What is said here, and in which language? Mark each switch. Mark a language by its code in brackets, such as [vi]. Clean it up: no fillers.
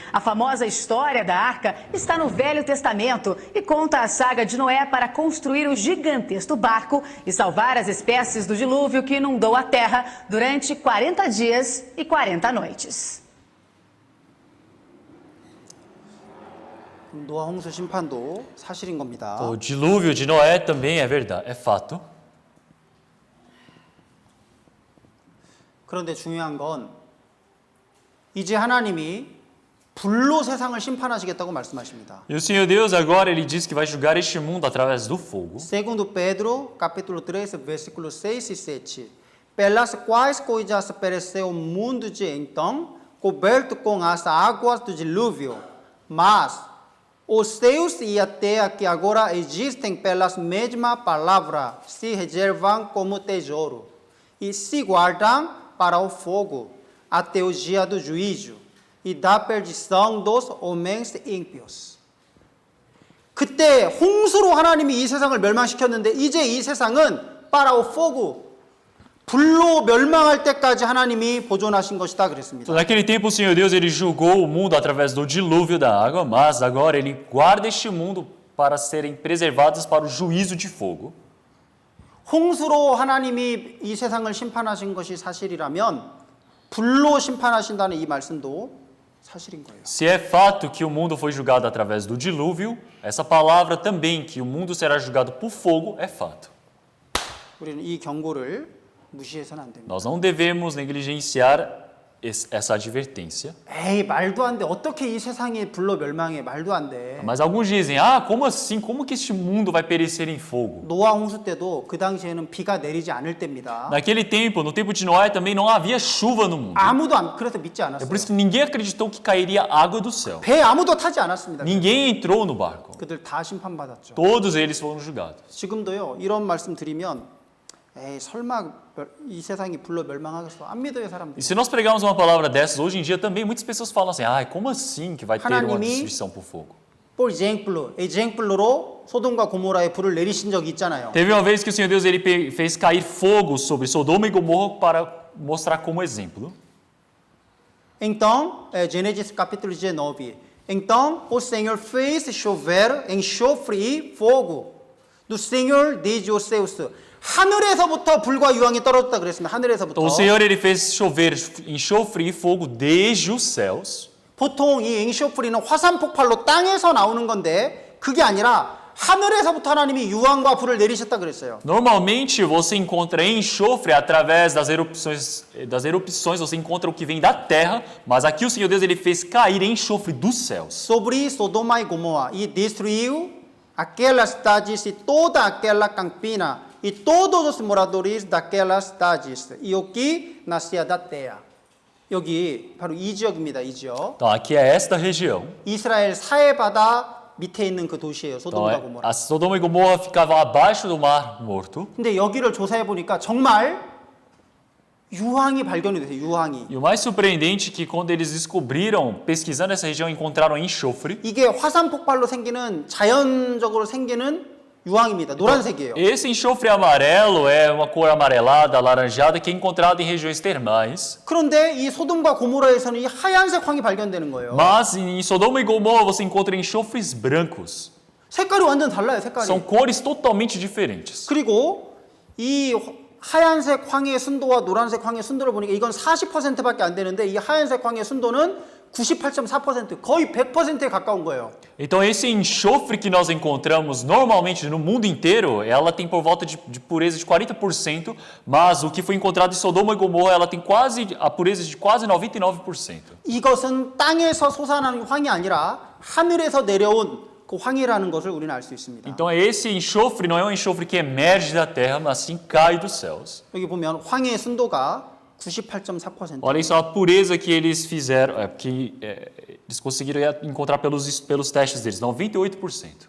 [pt] A famosa história da Arca está no Velho Testamento e conta a saga de Noé para construir o gigantesco barco e salvar as espécies do dilúvio que inundou a terra durante 40 dias e 40 noites. [ko] 노아 홍수 심판도 사실인 겁니다. [pt] O dilúvio de Noé também é verdade, é fato. [ko] 그런데 중요한 건 이제 하나님이 불로 세상을 심판하시겠다고 말씀하십니다. [pt] E o Senhor Deus agora ele diz que vai julgar este mundo através do fogo. Segundo Pedro, capítulo 3, versículos 6 e 7. Pelas quais coisas pereceu o mundo de então, coberto com as águas do dilúvio. Mas os céus e a terra que agora existem pelas mesma palavra se reservam como tesouro e se guardam para o fogo até o dia do juízo. e da perdição dos homens ímpios. [ko] 그때 홍수로 하나님이 이 세상을 멸망시켰는데 이제 이 세상은 파라오 fogo 불로 멸망할 때까지 하나님이 보존하신 것이다 그랬습니다. [pt] Então, naquele tempo, o Senhor Deus ele julgou o mundo através do dilúvio da água, mas agora ele guarda este mundo para serem preservados para o juízo de fogo. [ko] 홍수로 하나님이 이 세상을 심판하신 것이 사실이라면 불로 심판하신다는 이 말씀도 사실인 거예요. [pt] Se é fato que o mundo foi julgado através do dilúvio, essa palavra também que o mundo será julgado por fogo é fato. [ko] 우리는 이 경고를 무시해서는 안 됩니다. [pt] Nós não devemos negligenciar essa advertência. [ko] 에이 말도 안 돼. 어떻게 이 세상이 불로 멸망해? 말도 안 돼. [pt] Mas alguns dizem, como assim? Como que este mundo vai perecer em fogo? [ko] 노아 홍수 때도 그 당시에는 비가 내리지 않을 때입니다. [pt] Naquele tempo, no tempo de Noé, também não havia chuva no mundo. [ko] 아무도 그래서 믿지 [pt] É [ko] 않았어요. [pt] por isso que ninguém acreditou que cairia água do céu. [ko] 배에 아무도 타지 않았습니다. [pt] Ninguém entrou no barco. [ko] 그들 다 심판받았죠. [pt] Todos eles foram julgados. [ko] 지금도요. 이런 말씀 드리면 에이 설마 이 세상이 불로 멸망하겠어? 안 믿어요 사람들. [pt] E se nós pregarmos uma palavra dessas, hoje em dia também muitas pessoas falam assim, como assim que vai ter uma [ko] 하나님이 [pt] destruição por fogo? por exemplo [ko] 로 소돔과 고모라에 불을 내리신 적이 있잖아요. [pt] Teve uma vez que o Senhor Deus ele fez cair fogo sobre Sodoma e Gomorra para mostrar como exemplo. Então, Gênesis capítulo 19. Então, o Senhor fez chover enxofre e fogo do Senhor desde os céus. [ko] 하늘에서부터 불과 유황이 떨어졌다 그랬습니다. 하늘에서부터. [pt] Então o Senhor ele fez chover enxofre e fogo desde os céus. [ko] 보통 이 enxofre는 화산 폭발로 땅에서 나오는 건데 그게 아니라 하늘에서부터 하나님이 유황과 불을 내리셨다 그랬어요. [pt] Normalmente você encontra enxofre através das erupções você encontra o que vem da terra, mas aqui o Senhor Deus ele fez cair enxofre dos céus. Sobre Sodoma e Gomorra e destruiu aquelas cidades e toda aquela campina e todos os moradores daquelas cidades e o que nascia da terra. [ko] 여기 바로 이 지역입니다. 이 지역. [pt] Então aqui é esta região. [ko] 이스라엘 사해바다 밑에 있는 그 도시예요. [pt] Então, [ko] 소돔과 고모라. [pt] a Sodoma e Gomorra ficavam abaixo do Mar Morto. [ko] 근데 여기를 조사해 보니까 정말 유황이 발견이 됐어요. 유황이. [pt] E o mais surpreendente é que quando eles descobriram, pesquisando essa região, encontraram enxofre. [ko] 이게 화산 폭발로 생기는 자연적으로 생기는 유황입니다. 노란색이에요. [pt] Esse enxofre amarelo é uma cor amarelada, alaranjada, que é encontrado em regiões termais. [ko] 그런데 이 소돔과 고모라에서는 이 하얀색 황이 발견되는 거예요. [pt] Mas em Sodoma e Gomorra você encontra enxofres brancos. [ko] 색깔이 완전 달라요. 색깔이. [pt] São cores totalmente diferentes. [ko] 그리고 이 하얀색 황의 순도와 노란색 황의 순도를 보니까 이건 40%밖에 안 되는데 이 하얀색 황의 순도는 98.4%, 거의 100%에 가까운 거예요. [pt] Então esse enxofre que nós encontramos normalmente no mundo inteiro, ela tem por volta de pureza de 40%, mas o que foi encontrado em Sodoma e Gomorra, ela tem a pureza de quase 99%. [ko] 이것은 땅에서 솟아나는 황이 아니라 하늘에서 내려온 그 황이라는 것을 우리는 알 수 있습니다. [pt] Então esse enxofre não é um enxofre que emerge da terra, mas sim cai dos céus. [ko] 여기 보면 황의 순도가 98.4%. [pt] Olha só a pureza que eles fizeram, eles conseguiram encontrar pelos testes deles, 98%.